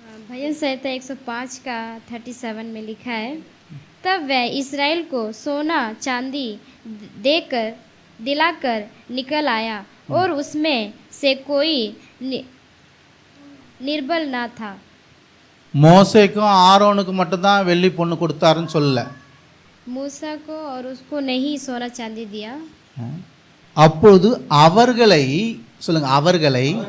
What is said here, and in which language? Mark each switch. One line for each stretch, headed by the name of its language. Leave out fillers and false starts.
Hindi: भजन संहिता 105 का 37 में लिखा है, तब वह इसराइल को सोना चांदी देकर दिलाकर निकल आया और उसमें से कोई निर्बल ना था।
Tamil: மோசேக்கும் ஆரோனுக்கும் மட்டும்தான் வெள்ளி பொண்ணு கொடுத்தாருன்னு சொல்லல,
Hindi: मूसा को और उसको नहीं सोना चांदी दिया।
Tamil: அப்பொழுது அவர்களை சொல்லுங்க, அவர்களை,